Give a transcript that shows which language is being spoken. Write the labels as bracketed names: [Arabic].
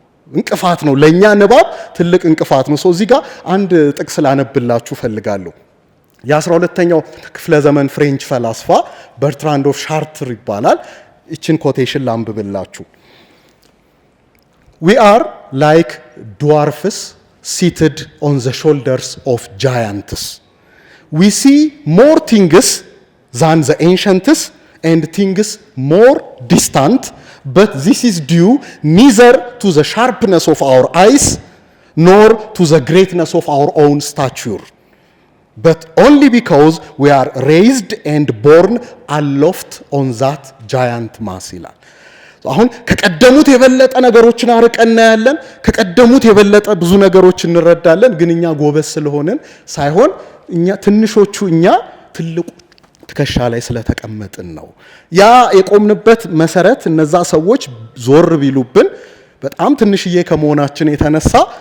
[Amharic] እንቅፋት ነው ለኛ ንባብ ትልቅ እንቅፋት ነው። እዚህ ጋር አንድ ጥቅስ ላነብላችሁ ፈልጋለሁ። የ12ኛው ክፍለ ዘመን ፍሬንች ፈላስፋ በርትራንድ ኦፍ ሻርትር ይባላል። እችን ኮቴሽን ላንብብላችሁ። [English] we are like dwarfs seated on the shoulders of giants. We see more things than the ancients and things more distant, but this is due neither to the sharpness of our eyes nor to the greatness of our own stature, but only because we are raised and born aloft on that giant mass. [Amharic] አሁን ከቀደሙት የበለጠ ነገሮችን አርቀን እናያለን። ከቀደሙት የበለጠ ብዙ ነገሮች እንረዳለን። ግን እኛ ጎበዝ ስለሆነን ሳይሆን እኛ ትንሾቹ እኛ ትልቁ ትከሻ ላይ ስለተቀመጥን ነው። ያ የቆምንበት መሰረት እነዛ ሰዎች ዞር ቢሉብን በጣም ትንሽዬ ከመሆናችን የተነሳ